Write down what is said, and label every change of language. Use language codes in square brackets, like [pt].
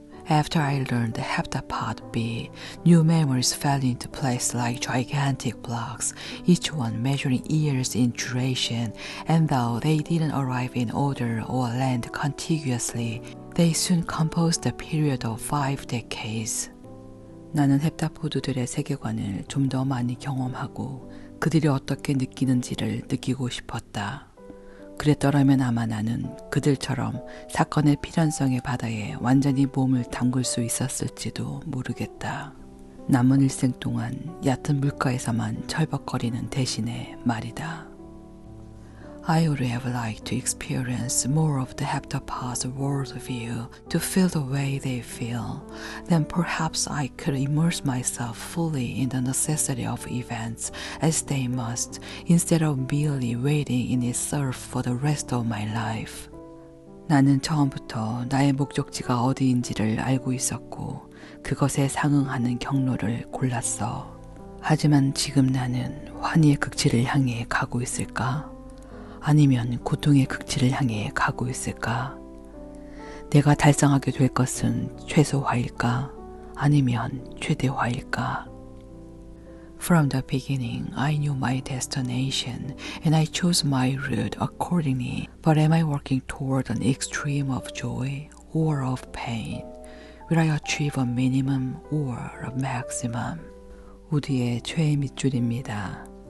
[en] After I learned the heptapod B, new memories fell into place like gigantic blocks, each one measuring years in duration, and though they didn't arrive in order or land contiguously, they soon composed a period of 5 decades. [ko] 나는 헵타포드들의 세계관을 좀 더 많이 경험하고 그들이 어떻게 느끼는지를 느끼고 싶었다. 그랬더라면 아마 나는 그들처럼 사건의 필연성의 바다에 완전히 몸을 담글 수 있었을지도 모르겠다. 남은 일생 동안 얕은 물가에서만 철벅거리는 대신에 말이다. [en] I would have liked to experience more of the heptapod's worldview, to feel the way they feel. Then perhaps I could immerse myself fully in the necessity of events as they must, instead of merely waiting in its surf for the rest of my life. [ko] 나는 처음부터 나의 목적지가 어디인지를 알고 있었고 그것에 상응하는 경로를 골랐어. 하지만 지금 나는 환희의 극치를 향해 가고 있을까? 아니면 고통의 극치를 향해 가고 있을까? 내가 달성하게 될 것은 최소화일까? 아니면 최대화일까? [en] From the beginning, I knew my destination and I chose my route accordingly. But am I working toward an extreme of joy or of pain? Will I achieve a minimum or a maximum? [ko] 우디의 최애 밑줄입니다.